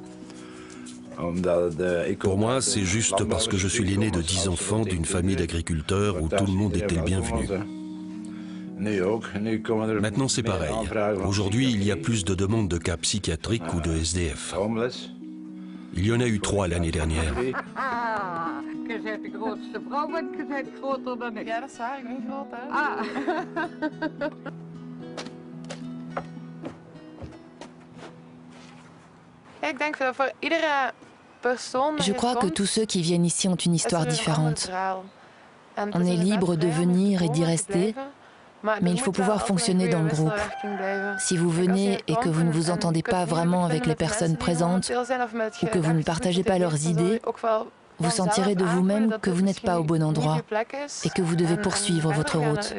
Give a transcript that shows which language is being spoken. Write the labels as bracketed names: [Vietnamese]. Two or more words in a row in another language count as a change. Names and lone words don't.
[French] Pour moi, c'est juste parce que je suis l'aîné de 10 enfants d'une famille d'agriculteurs où tout le monde était le bienvenu. Maintenant, c'est pareil. Aujourd'hui, il y a plus de demandes de cas psychiatriques ou de SDF. Il y en a eu 3 l'année dernière. [Dutch] Je bent de grootste vrouw en je bent groter dan ik. Ja, dat is waar. Ik ben groot, hè? Ah. [French] Je crois que tous ceux qui viennent ici ont une histoire différente. On est libre de venir et d'y rester, mais il faut pouvoir fonctionner dans le groupe. Si vous venez et que vous ne vous entendez pas vraiment avec les personnes présentes ou que vous ne partagez pas leurs idées, vous sentirez de vous-même que vous n'êtes pas au bon endroit et que vous devez poursuivre votre route.